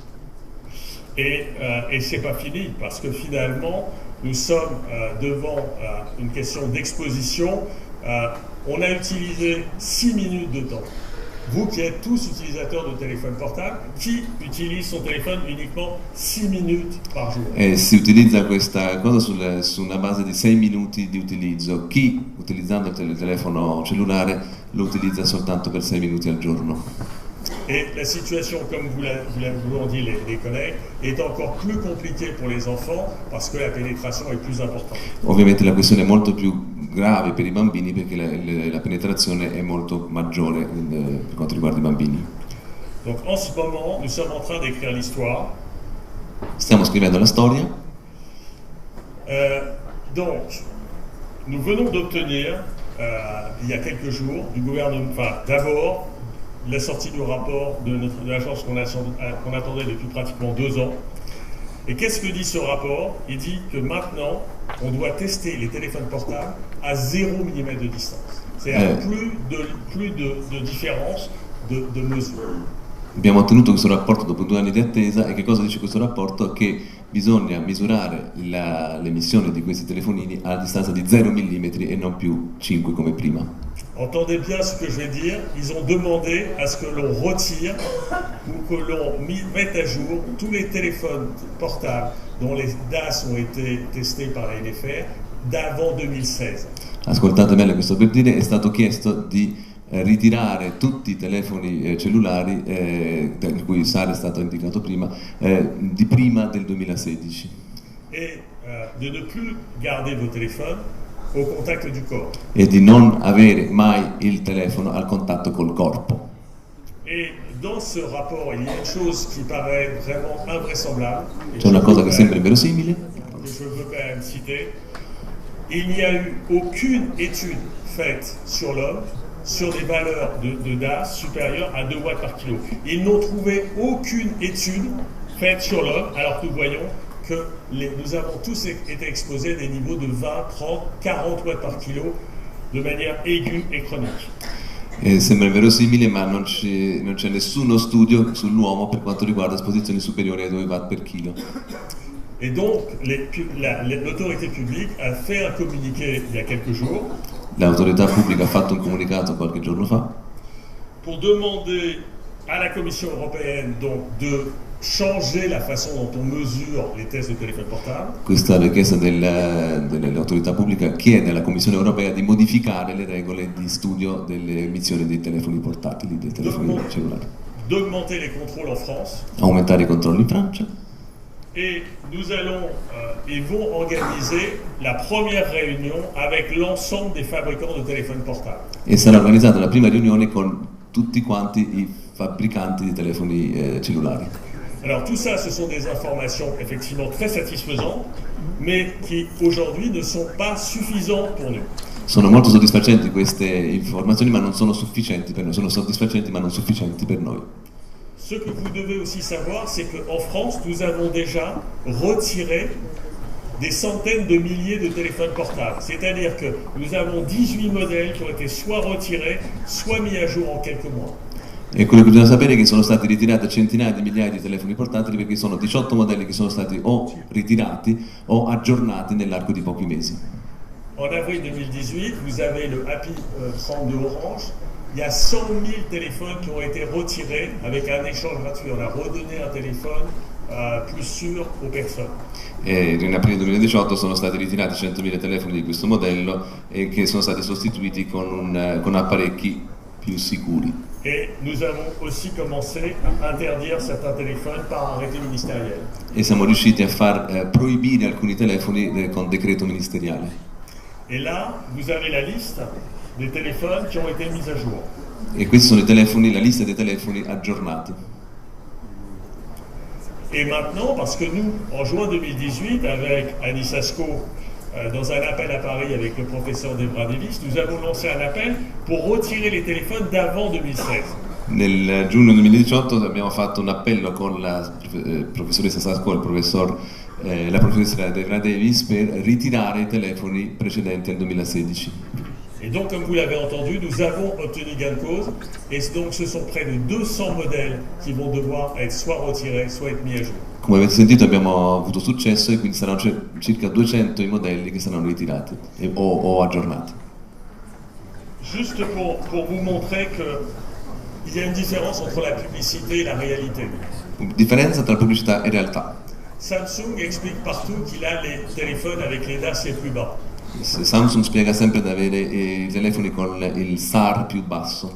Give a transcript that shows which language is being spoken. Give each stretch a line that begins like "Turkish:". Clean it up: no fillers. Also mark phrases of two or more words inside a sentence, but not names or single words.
French: Et c'est pas fini, parce que finalement nous sommes devant une question d'exposition. On a utilisé 6 minutes de temps. Vous qui êtes tous utilisateurs de téléphone portable, qui utilise son téléphone uniquement 6 minutes par jour?
Italian: Si utilizza questa cosa su una base di 6 minuti di utilizzo. Chi, utilizzando il telefono cellulare, lo utilizza soltanto per 6 minuti al giorno.
French: Et la situation, comme vous l'ont dit les collègues, est encore plus compliquée pour les enfants parce que la pénétration est plus importante.
Italian: Ovviamente la questione è molto più grave per i bambini perché la penetrazione è molto maggiore per quanto riguarda i bambini.
French: Donc en ce moment, nous sommes en train d'écrire l'histoire.
Italian: Stiamo scrivendo la storia.
French: Donc, nous venons d'obtenir, il y a quelques jours, du gouvernement, enfin d'abord, la sortie du rapport de l'agence qu'on attendait depuis pratiquement 2 ans. Et qu'est-ce que dit ce rapport? Il dit que maintenant, on doit tester les téléphones portables à 0 mm de distance. C'est-à-dire plus de différence de mesure.
Italian: Abbiamo ottenuto questo rapporto dopo 2 anni di attesa e che cosa dice questo rapporto? Che bisogna misurare l'emissione di questi telefonini a distanza di 0 mm e non più 5 come prima.
French: Entendez bien ce que je vais dire, ils ont demandé à ce que l'on retire ou que l'on mette à jour tous les téléphones portables dont les DAS ont été testés par la NFR d'avant 2016.
Italian: Ascoltate bene, questo per dire, è stato chiesto di ritirare tutti i telefoni cellulari, di cui SAR è stato indicato prima, di prima del 2016.
French: Et de ne plus garder vos téléphones au contact du corps.
Italian: E di non avere mai il telefono al contatto col corpo.
French: Et dans ce rapport, il y a une chose qui paraît vraiment invraisemblable.
Italian: C'è una cosa che sembra inverosimile.
French: Que je veux quand même citer. Il n'y a eu aucune étude faite sur l'homme sur des valeurs de DAS supérieures à 2 watts par kilo. Ils n'ont trouvé aucune étude faite sur l'homme, alors que nous voyons que nous avons tous été exposés à des niveaux de 20, 30, 40 watts par kilo de manière aiguë et chronique.
Italian: Sembra inverosimile, ma non c'è nessuno studio sull'uomo per quanto riguarda esposizioni superiori ai 2 watt per chilo.
French: Et donc, l'autorité publique a fait un communiqué il y a quelques jours.
Italian: L'autorità pubblica ha fatto un comunicato qualche giorno fa
French: pour demander à la Commission européenne donc de changer la façon dont on mesure les tests de téléphone portable.
Italian: Questa richiesta dell'autorità pubblica chiede alla Commissione europea di modificare le regole di studio delle emissioni dei telefoni portatili, dei telefoni cellulari.
French: D'augmenter les contrôles en France.
Italian: Aumentare i controlli in Francia.
French: Et nous allons, ils vont organiser la première réunion avec l'ensemble des fabricants de téléphones portables.
Italian: E sarà organizzata la prima riunione con tutti quanti i fabbricanti di telefoni cellulari.
French: Alors tout ça, ce sont des informations effectivement très satisfaisantes, mais qui aujourd'hui ne sont pas suffisantes pour nous.
Italian: Sono molto soddisfacenti queste informazioni, ma non sono sufficienti per noi. Sono soddisfacenti, ma non sufficienti per noi.
French: Ce que vous devez aussi savoir, c'est qu'en France, nous avons déjà retiré des centaines de milliers de téléphones portables. C'est-à-dire que nous avons 18 modèles qui ont été soit retirés, soit mis à jour en quelques mois.
Italian: E quello che bisogna sapere è che sono stati ritirati centinaia di migliaia di telefoni portatili, perché sono 18 modelli che sono stati o ritirati o aggiornati nell'arco di pochi mesi.
French: En avril 2018, vous avez le Happy 30 de Orange. Il y a 100 000 téléphones qui ont été retirés avec un échange gratuit. On a redonné un téléphone plus sûr aux personnes.
Italian: E in aprile 2018 sono stati ritirati 100.000 telefoni di questo modello e che sono stati sostituiti con apparecchi più sicuri.
French: Et nous avons aussi commencé à interdire certains téléphones par arrêté ministériel.
Italian: E siamo riusciti a far proibire alcuni telefoni con decreto ministeriale.
French: Et là, vous avez la liste des téléphones qui ont été mis à jour.
Italian: E questi sono i telefoni, la lista dei telefoni aggiornati.
French: Et maintenant, parce que nous, en juin 2018, avec Annie Sasco, dans un appel à Paris avec le professeur Debra Davis, nous avons lancé un appel pour retirer les téléphones d'avant 2016.
Italian: Nel giugno 2018 abbiamo fatto un appello con la professoressa Sasco e la professoressa Debra Davis per ritirare i telefoni precedenti al 2016.
French: Et donc, comme vous l'avez entendu, nous avons obtenu gain de cause, et donc ce sont près de 200 modèles qui vont devoir être soit retirés, soit être mis à jour.
Italian: Come avete sentito abbiamo avuto successo e quindi saranno circa 200 i modelli che saranno ritirati o aggiornati.
French: Juste pour vous montrer qu'il y a une différence entre la publicité et la réalité.
Italian: Differenza tra pubblicità e realtà.
French: Samsung explique partout qu'il a les téléphones avec les DAS les plus bas.
Italian: Samsung spiega sempre di avere i telefoni con il SAR più basso.